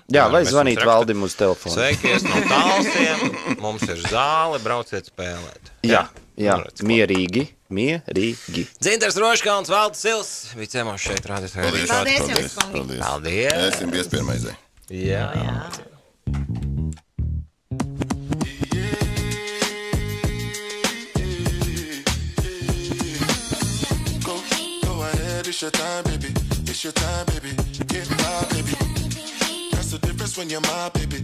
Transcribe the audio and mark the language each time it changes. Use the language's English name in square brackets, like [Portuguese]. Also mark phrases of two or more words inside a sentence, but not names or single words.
[Latvian] Jā, vai zvanīt Valdim uz telefonu. Sveikies no Talsiem, mums ir zāle, brauciet spēlēt. Jā, mierīgi. Dzintars Roškalns, Valds Sils, bija ciemos šeit rādīt. Paldies jums, kungi. Paldies. Esam piespiermaizē. Jā. [English] It's your time, baby. It's your time, baby. Get my baby. That's the difference when you're my baby.